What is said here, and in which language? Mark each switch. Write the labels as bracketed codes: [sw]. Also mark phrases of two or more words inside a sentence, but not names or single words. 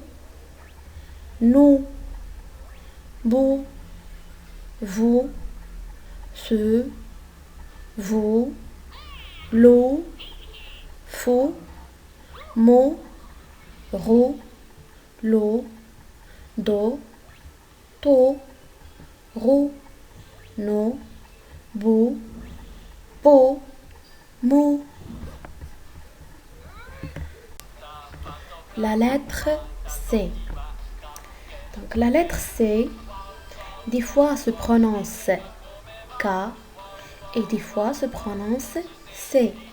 [fr] Nou. Bou. Vous. Ce. Vous. L'eau. Fou. Mot. Roux. L'eau. Do. To. Roux. No. Bou. Po. Mou. La lettre C. Donc la lettre C, des fois se prononce K et des fois se prononce C.